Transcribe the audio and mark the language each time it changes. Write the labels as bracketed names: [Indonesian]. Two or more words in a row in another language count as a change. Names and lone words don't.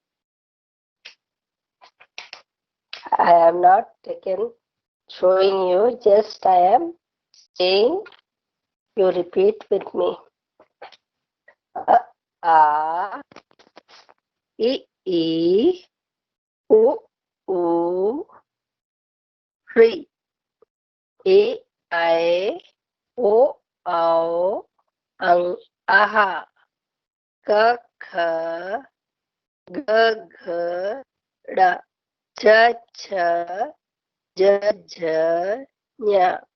[English] I am not showing you, just I am saying, you repeat with me. A, A, I, U, U, Ri, E, I, O, Ao, Ang, Aha, Ka, Kha, Ga, Gha, Da, Cha, Cha, Ja, Ja, Nya.